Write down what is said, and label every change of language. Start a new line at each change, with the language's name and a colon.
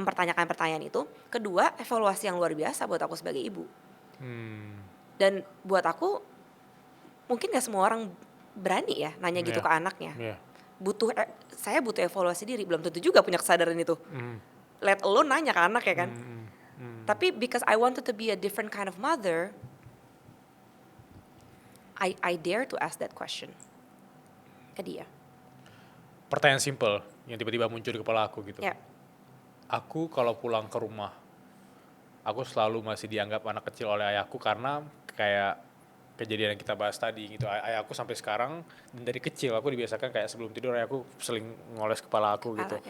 Indonesian: mempertanyakan pertanyaan itu. Kedua, evaluasi yang luar biasa buat aku sebagai ibu. Dan buat aku mungkin gak semua orang berani ya nanya gitu Iya. ke anaknya. Iya. Saya butuh evaluasi diri, belum tentu juga punya kesadaran itu.
English: Let alone
Indonesian: nanya ke anak ya kan.
English: Tapi because I wanted to be a different kind of mother, I dare to ask that question
Indonesian: ke dia. Pertanyaan simple yang tiba-tiba muncul di kepala aku gitu. Ya, Aku kalau pulang ke rumah, aku selalu masih dianggap anak kecil oleh ayahku karena kayak kejadian yang kita bahas tadi gitu. Ayahku sampai sekarang, dan dari kecil aku dibiasakan kayak sebelum tidur ayahku seling ngoles kepala aku gitu.